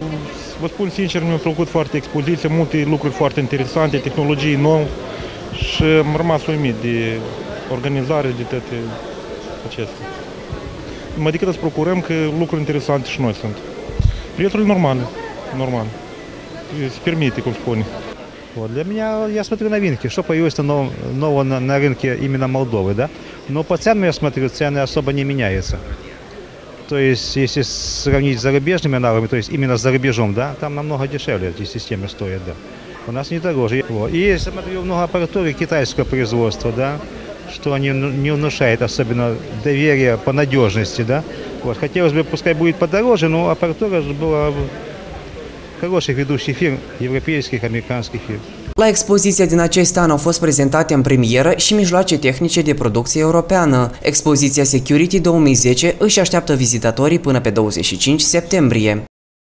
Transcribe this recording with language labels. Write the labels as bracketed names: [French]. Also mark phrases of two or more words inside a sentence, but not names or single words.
[Romanian] Vă spun sincer, mi-a plăcut foarte expoziția, multe lucruri foarte interesante, tehnologii noi și am rămas uimit de organizare de toate acestea. Mai decât să procurăm că lucruri interesante și noi sunt. Prețurile normale, normal. Se permite, cum spune. [Russian] Вот. Для меня, я смотрю новинки, что появилось нового на рынке именно Молдовы, да? Но по ценам, я смотрю, цены особо не меняются. То есть, если сравнить с зарубежными аналогами, то есть именно за рубежом, да, там намного дешевле эти системы стоят, да. У нас не дороже. Вот. И я смотрю много аппаратуры китайского производства, да, что они не внушают особенно доверия по надежности, да. Вот. Хотелось бы, пускай будет подороже, но аппаратура была хороших ведущих фирм, европейских, американских фирм. [Romanian] La expoziția din acest an au fost prezentate în premieră și mijloace tehnice de producție europeană. Expoziția Security 2010 își așteaptă vizitatorii până pe 25 septembrie.